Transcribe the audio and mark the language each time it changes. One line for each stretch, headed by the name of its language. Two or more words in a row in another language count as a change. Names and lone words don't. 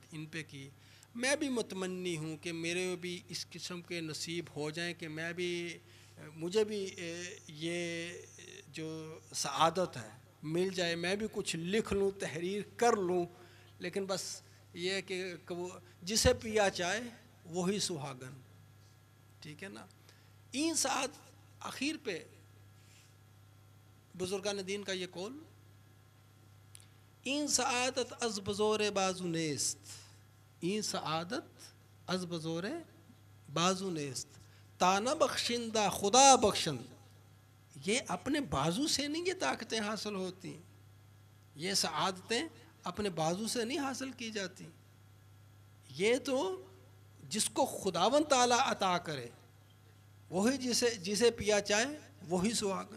Urdu: ان پہ کی، میں بھی متمنی ہوں کہ میرے بھی اس قسم کے نصیب ہو جائیں کہ مجھے بھی یہ جو سعادت ہے مل جائے، میں بھی کچھ لکھ لوں، تحریر کر لوں، لیکن بس یہ کہ وہ جسے پیا چائے وہی سہاگن، ٹھیک ہے نا۔
Persian: این ساعت اخیر
Urdu: پہ بزرگان دین کا یہ قول،
Persian: این سعادت از بزور بازو نیست، این سعادت از بزور بازو نیست، تانا بخشندہ خدا بخشند،
Urdu: یہ اپنے بازو سے نہیں یہ طاقتیں حاصل ہوتی، یہ سعادتیں اپنے بازو سے نہیں حاصل کی جاتی، یہ تو جس کو خداوند تعالیٰ عطا کرے وہی جسے پیا چاہے وہی سہاگن۔